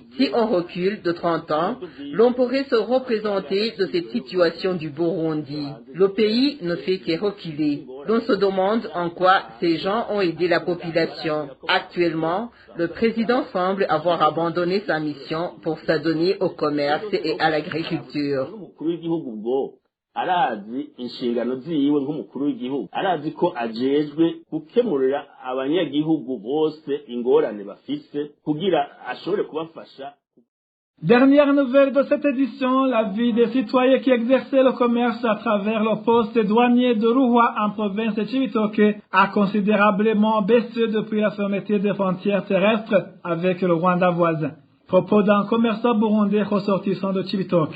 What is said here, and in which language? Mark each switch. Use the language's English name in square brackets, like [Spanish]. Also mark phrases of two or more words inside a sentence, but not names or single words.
[French] Si on recule de 30 ans, l'on pourrait se représenter de cette situation du Burundi. Le pays ne fait que reculer. L'on se demande en quoi ces gens ont aidé la population. Actuellement, le président semble avoir abandonné sa mission pour s'adonner au commerce et à l'agriculture. [Rundi] Arazi inshingano ziwe nk'umukuru w'igihugu arazi ko ajejwe gukemurira abanyagihugu bose ingorane bafise kugira ashobore kubafasha. [French] Dernière nouvelle de cette édition, la vie des citoyens qui exerçaient le commerce à travers le poste douanier de Ruhwa en province de Cibitoke a considérablement baissé depuis la fermeture des frontières terrestres avec le Rwanda voisin. Propos d'un commerçant burundais ressortissant de Cibitoke.